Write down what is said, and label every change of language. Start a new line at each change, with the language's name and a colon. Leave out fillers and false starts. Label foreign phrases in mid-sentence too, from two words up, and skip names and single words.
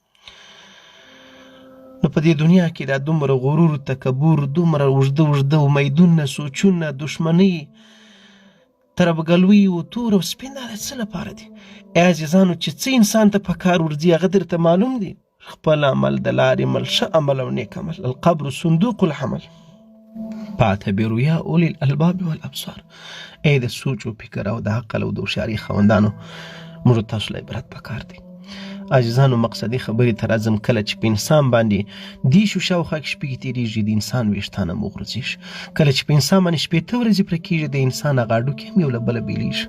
Pashto: نو په دې دنیا کې دا دومره غرور، تکبر، دومره اوږده امیدونه، سوچونه، دشمنۍ، تربګلوي و تور او سپین دا څه لپاره دي؟ ای عزیزانو چې څه انسان ته په کار ورځي هغه درته معلوم دي؟ خپل عمل، د لارې عمل، ښه عمل او نیک عمل.
Arabic: القبر صندوق الحمل فاعتبروا یا اولی الالباب والابصار.
Pashto: ای د سوچ و فکر او د عقل او د هوښیارۍ خاوندانو، موږ تاسو له عبرت پکار دی. عزیزانو مقصدي خبرې ته راځم. کله چې په انسان باندې دیشو شاوخوا کې شپې تېرېږي د انسان ویښتان هم وغورځېږي. کله چې په انسان باندې 8 ورځې پوره کېږي د انسان هغه هډوکي هم یو له بله بېلېږي.